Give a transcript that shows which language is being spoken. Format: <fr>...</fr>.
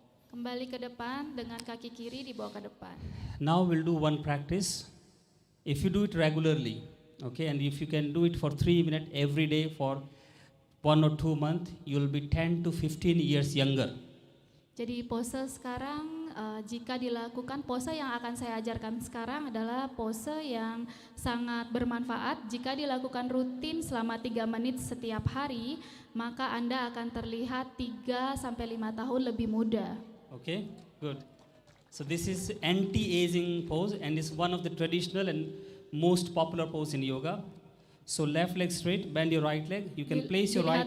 <id>Kembali ke depan dengan kaki kiri dibawa ke depan.</id> <en>Now we'll do one practice. If you do it regularly, okay, and if you can do it for 3 minutes every day for 1 or 2 months, you'll be 10 to 15 years younger.</en> <id>Jadi pose sekarang jika dilakukan, pose yang akan saya ajarkan sekarang adalah pose yang sangat bermanfaat. Jika dilakukan rutin selama 3 menit setiap hari, maka Anda akan terlihat 3 sampai 5 tahun lebih muda.</id> <en>Okay, good. So this is anti-aging pose and is one of the traditional and most popular pose in yoga. So left leg straight, bend your right leg. You can place your right</en>